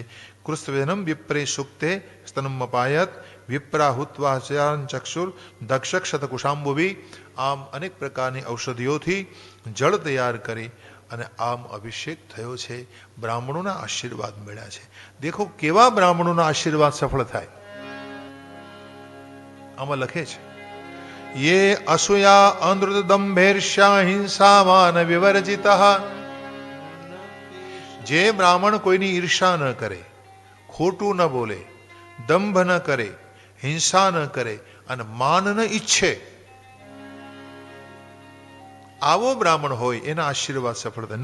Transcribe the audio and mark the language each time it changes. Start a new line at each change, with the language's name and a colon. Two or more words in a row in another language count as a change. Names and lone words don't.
Sanskrit: કૃષ્ણવેનમ વિપ્રે સુક્તે સ્તનમ અપાયત વિપ્રાહુત્વા ચક્ષુર દક્ષક્ષત કુશાંબુભી.
Gujarati: આમ અનેક પ્રકારની ઔષધિઓથી જળ તૈયાર કરી અને આમ અભિષેક થયો છે. બ્રાહ્મણોના આશીર્વાદ મળ્યા છે. દેખો કેવા બ્રાહ્મણોના આશીર્વાદ સફળ થાય. આમાં લખે છે,
Sanskrit: ये असुया अनृत दंभेर्ष्या हिंसामान विवर्जितः.
Gujarati: જે બ્રાહ્મણ કોઈની ઈર્ષા ન કરે, ખોટું ન બોલે, દંભ ન કરે, હિંસા ન કરે અને માન ન ઈચ્છે, આવો બ્રાહ્મણ હોય એના આશીર્વાદ સફળ થાય.